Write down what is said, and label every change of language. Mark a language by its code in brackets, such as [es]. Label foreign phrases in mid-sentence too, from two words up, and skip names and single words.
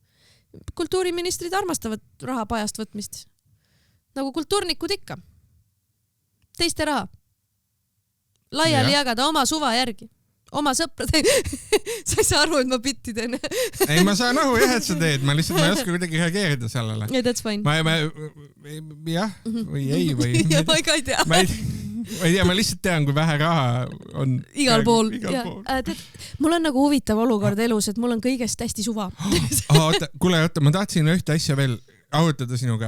[et] Kultuuriministrid armastavad raha pajast võtmist. Nagu kultuurnikud ikka. Teiste raha. Laiali jagada oma suva järgi. Oma sõprade. Sa ei saa aru, et ma bitti teen. Ei, ma saan aru, et sa teed. Ma lihtsalt ei oska kuidagi reageerida sellele. [en] Yeah, that's fine. [et] Jah, või ei, või... Ja ma ei tea. Ma ei tea, ma lihtsalt tean, kui vähe raha on... Igal pool. Mul on nagu huvitav olukord elus, et mul on kõigest hästi suva. Kuule, ma tahtsin ühte asja veel arutada sinuga.